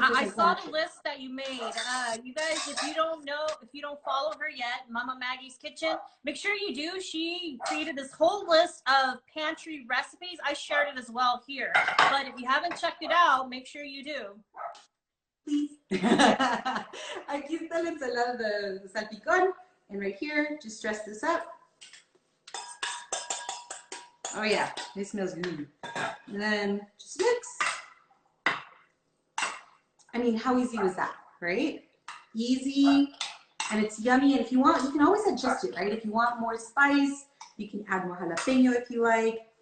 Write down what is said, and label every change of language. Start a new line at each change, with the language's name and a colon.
English: I saw pantry. the list that you made. You guys, if you don't know, if you don't follow her yet, Mama Maggie's Kitchen, make sure you do. She created this whole list of pantry recipes. I shared it as well here. But if you haven't checked it out, make sure you do. Please.
Spanish: Aquí está la ensalada de salpicón.
English: And right here, just dress this up. Oh yeah, it smells good. And then just mix. I mean, how easy was that, right? Easy, and it's yummy. And if you want, you can always adjust it, right? If you want more spice, you can add more jalapeno if you like.